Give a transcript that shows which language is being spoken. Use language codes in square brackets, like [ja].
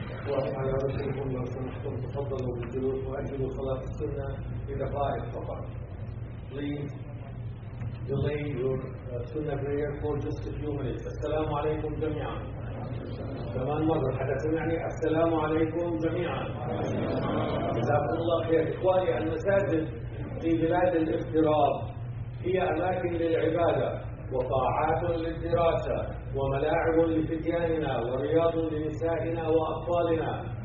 [ar] وعلى رسولكم لو سمحتم تفضلوا بالجلوس وأجلوا صلاة السنة لدقائق فقط. [en] Please delay your sunnah prayer for just a few minutes. [ar] السلام عليكم جميعا. كمان مرة حدا سمعني السلام عليكم جميعا. جزاكم الله خير. إخواني المساجد في بلاد الافتراض هي أماكن للعبادة وطاعات للدراسة وملاعب لفتياننا ورياض لنسائنا وأطفالنا.